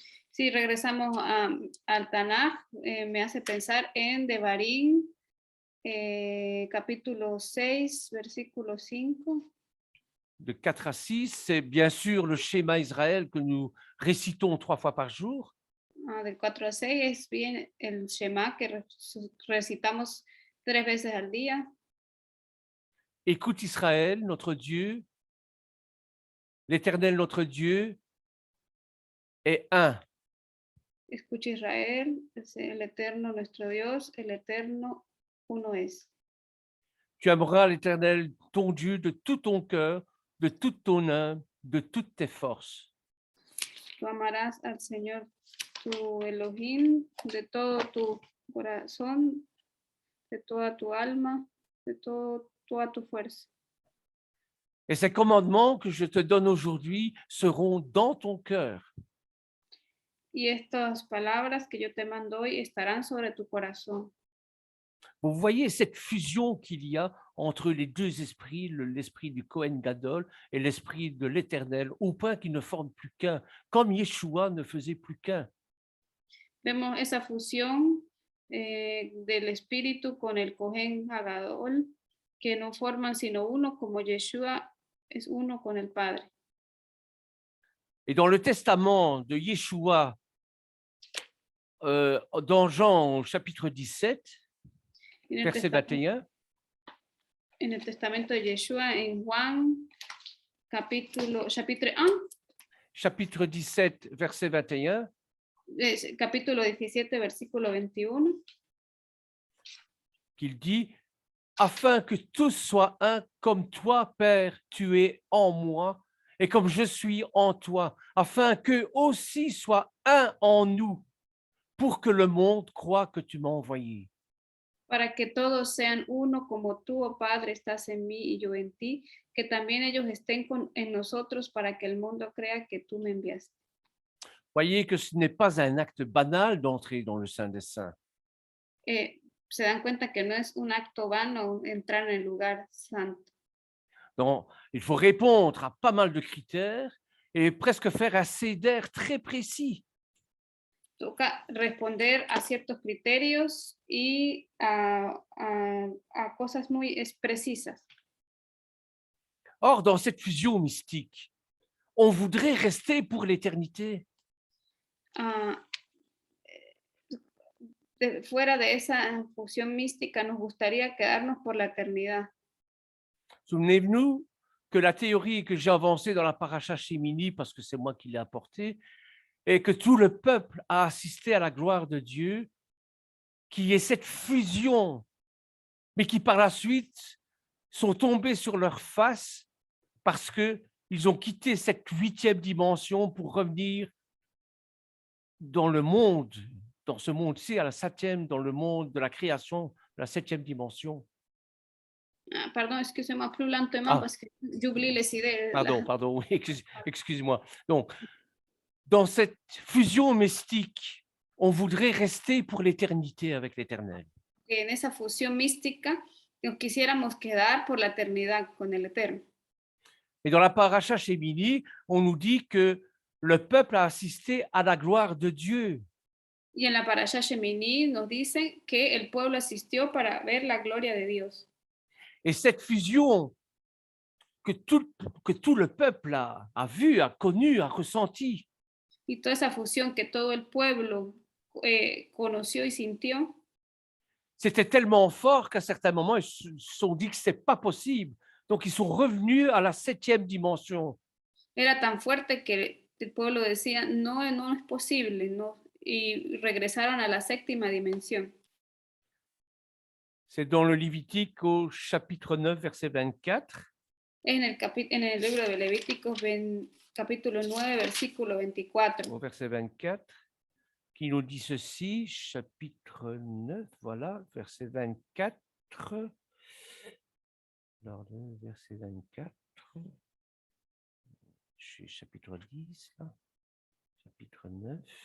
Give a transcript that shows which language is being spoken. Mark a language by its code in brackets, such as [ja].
[es] Si regresamos al Tanakh, me hace pensar en Devarim, capítulo 6, versículo 5. [fr] De 4 à 6, c'est bien sûr le schéma Israël que nous récitons 3 fois par jour. [es] Del 4 al 6 es bien el Shema que recitamos 3 veces al día. [fr] Écoute Israël, notre Dieu, l'Éternel, notre Dieu, est un. [es] Escucha Israel, el Eterno nuestro Dios, el Eterno uno es. [fr] Tu aimeras l'Éternel, ton Dieu, de tout ton cœur, de toute ton âme, de toutes tes forces. [es] Tú amarás al Señor tu Elohim de todo tu corazón, de toda tu alma, de toda tu fuerza. [fr] Et ces commandements que je te donne aujourd'hui seront dans ton cœur. [es] Y estas palabras que yo te mando hoy estarán sobre tu corazón. [fr] Vous voyez cette fusion qu'il y a entre les deux esprits, l'esprit du Kohen Gadol et l'esprit de l'Éternel, au point qu'ils ne forment plus qu'un, comme Yeshua ne faisait plus qu'un. [es] Vemos esa fusión del espíritu con el Cohen Hagadol, que no forman sino uno, como Yeshua es uno con el Padre. [fr] Et dans le testament de Yeshua, dans Jean au chapitre 17, verset 21, [es] en el testamento de Yeshua, en Juan, chapitre 1, [fr] chapitre 17, verset 21, [es] capítulo 17, versículo 21, [fr] qu'il dit « Afin que tous soient un, comme toi, Père, tu es en moi, et comme je suis en toi, afin qu'eux aussi soient un en nous, pour que le monde croie que tu m'as envoyé. » [es] para que todos sean uno como tú, oh Padre, estás en mí y yo en ti, que también ellos estén en nosotros para que el mundo crea que tú me enviaste. [fr] Voyez que ce n'est pas un acte banal d'entrer dans le Saint des Saints. [es] Se dan cuenta que no es un acto vano entrar en el lugar santo. [fr] Donc, il faut répondre à pas mal de critères et presque faire un CEDER très précis. [es] Toca responder a ciertos criterios y a cosas muy precisas. [fr] Or, dans cette fusion mystique, on voudrait rester pour l'éternité. [es] Fuera de esa fusión mística, nos gustaría quedarnos por la eternidad. [fr] Souvenez-vous que la théorie que j'ai avancée dans la paracha Shemini, parce que c'est moi qui l'ai apportée, est que tout le peuple a assisté à la gloire de Dieu, qui est cette fusion, mais qui par la suite sont tombés sur leur face parce qu'ils ont quitté cette 8e dimension pour revenir dans le monde, dans ce monde-ci, à la 7e, dans le monde de la création, la 7e dimension. Pardon, excusez-moi, plus lentement parce que j'oublie les idées. Pardon, oui, excuse-moi. Donc, dans cette fusion mystique, on voudrait rester pour l'éternité avec l'Éternel. [es] En esa fusión mística, nos quisiéramos quedar por la eternidad con el Eterno. [fr] Et dans la paracha Shemini, on nous dit que le peuple a assisté à la gloire de Dieu. [es] Y en la parasha Shemini nos dicen que el pueblo asistió para ver la gloria de Dios. [fr] Et cette fusion que tout le peuple a vue, a connue, a ressentie, [es] Y toda esa fusión que todo el pueblo conoció y sintió, [fr] c'était tellement fort qu'à certains moments, ils se sont dit que ce n'est pas possible. Donc, ils sont revenus à la 7e dimension. [es] era tan fuerte que el pueblo decía, no, no es posible, no, y regresaron a la 7ª dimensión. [fr] C'est dans le Lévitique au chapitre 9, verset 24. [es] En el libro de Levíticos, capítulo 9, versículo 24. [fr] Au verset 24, qui nous dit ceci, chapitre 9, voilà, verset 24. Alors, verset 24. Je suis chapitre 10, là. Chapitre 9.